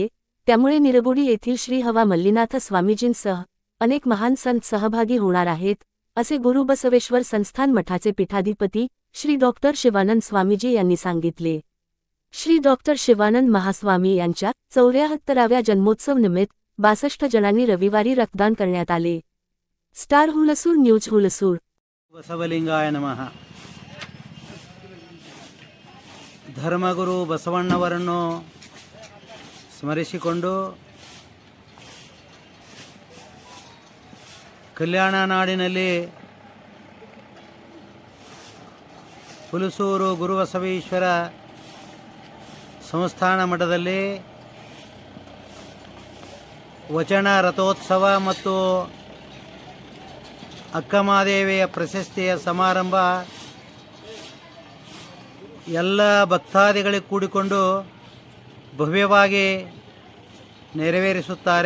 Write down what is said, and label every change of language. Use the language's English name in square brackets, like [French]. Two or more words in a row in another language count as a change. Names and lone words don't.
[Marathi] त्यामुळे निरगुडी येथील श्री हवा मल्लीनाथ स्वामीजींसह अनेक महान संत सहभागी होणार आहेत, असे गुरु बसवेश्वर संस्थान मठाचे पीठाधिपती श्री डॉक्टर शिवानंद स्वामीजी यांनी सांगितले। श्री डॉक्टर शिवानंद महास्वामी यांच्या 74व्या जन्मोत्सव निमित्त 62 जणांनी रविवारी रक्तदान करण्यात आले। स्टार हुलसूर न्यूज हुलसूर। बसवलिंगाय नमः। [Kannada] ಧರ್ಮಗುರು ಬಸವಣ್ಣವರನ್ನು ಸ್ಮರಿಸಿಕೊಂಡು ಕಲ್ಯಾಣ ನಾಡಿನಲ್ಲಿ ಹುಲಸೂರು ಗುರುಬಸವೇಶ್ವರ ಸಂಸ್ಥಾನ ಮಠದಲ್ಲಿ ವಚನ ರಥೋತ್ಸವ ಮತ್ತು ಅಕ್ಕಮಹಾದೇವಿಯ ಪ್ರಶಸ್ತಿಯ ಸಮಾರಂಭ ಎಲ್ಲ ಭಕ್ತಾದಿಗಳಿಗೆ ಕೂಡಿಕೊಂಡು ಭವ್ಯವಾಗಿ ನೆರವೇರಿಸುತ್ತಾರೆ।